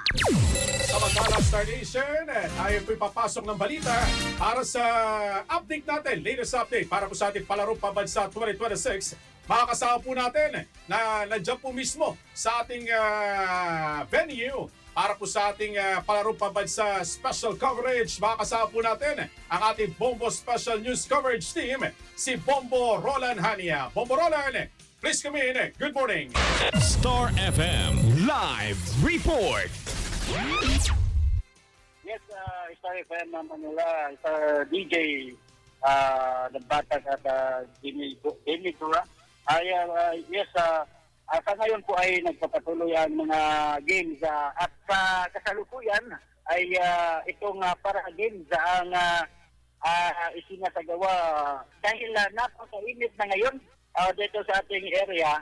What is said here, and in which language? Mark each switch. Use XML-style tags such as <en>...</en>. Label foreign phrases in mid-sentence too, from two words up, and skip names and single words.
<tl>Samantala, Star Nation, tayo po'y papasok ng balita para sa update natin,</tl> <en>latest update</en> <tl>para po sa ating Palarong Pambansa 2026. Makakasama po natin na nandiyan po mismo sa ating venue para po sa ating Palarong Pambansa</tl> <en>special coverage.</en> <tl>Makakasama po natin ang ating Bombo Special News Coverage Team, si Bombo Roland Hania.</tl> <en>Bombo Roland, please come in. Good morning. Star FM Live Report.</en> <tl>Yes, Star FM Manila, Star DJ Nagbatag at Jimmy Tura. Yes, sa ngayon po ay nagpapatuloy ang mga games at sa kasalukuyan ay itong</tl> <en>para games</en> <tl>ang isinasagawa dahil napakainit na ngayon dito sa ating area.</tl>